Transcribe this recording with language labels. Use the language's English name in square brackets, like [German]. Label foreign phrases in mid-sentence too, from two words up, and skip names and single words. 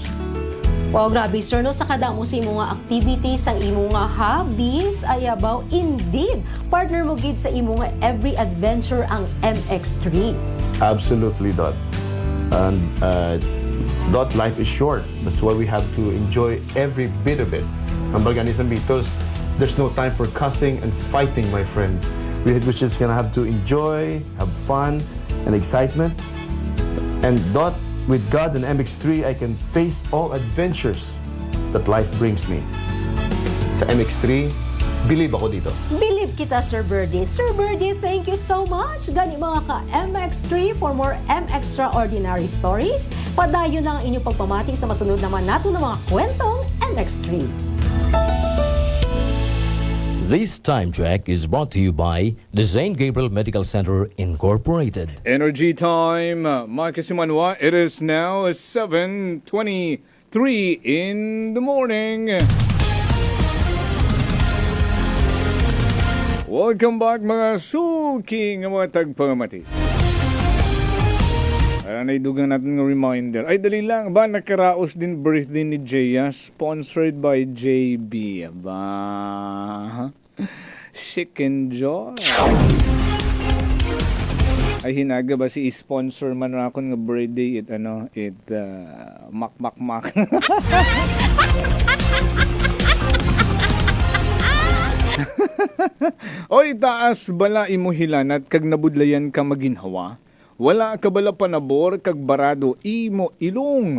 [Hiligaynon] Wow, grabe sir, no? Sa kada mo sa imo nga activities, ang imo nga hobbies, ay [English] about indeed. [Hiligaynon] Partner mo gid sa imo nga [English] every adventure [Hiligaynon] ang MX3. [English] Absolutely, Dot. And Dot, life is short. That's why we have to enjoy every bit of it. [Hiligaynon] Ang baga ni sa [English] Beatles, there's no time for cussing and fighting, my friend. We're just gonna have to enjoy, have fun, and excitement. And Dot, with God and MX3, I can face all adventures that life brings me. [Hiligaynon] Sa MX3, believe ako dito. Believe kita, Sir Birdie. Sir Birdie, [English] thank you so much. [Hiligaynon] Gani mga ka-MX3 [English] for more M-Extraordinary Stories. [Hiligaynon] Padayon lang ang inyong pagpamati sa masunod naman nato ng mga kwentong MX3. [English] This time check is brought to you by the St. Gabriel Medical Center Incorporated. Energy time, Mike Simanwa. It is now 7:23 in the morning. Welcome back [Hiligaynon] mga suki nga mga tagpamati. Naidugan natin ng reminder. Ay, dali lang. Ba, nakaraos din birthday ni Jaya. [English] Sponsored by JB. Ba, chicken joy. [Hiligaynon] Ay, hinaga ba si sponsor man ako ng birthday mak. Oy, taas bala imo hilanat kag nabudlayan ka maginhawa. Wala ka bala panabor kag barado imo ilong.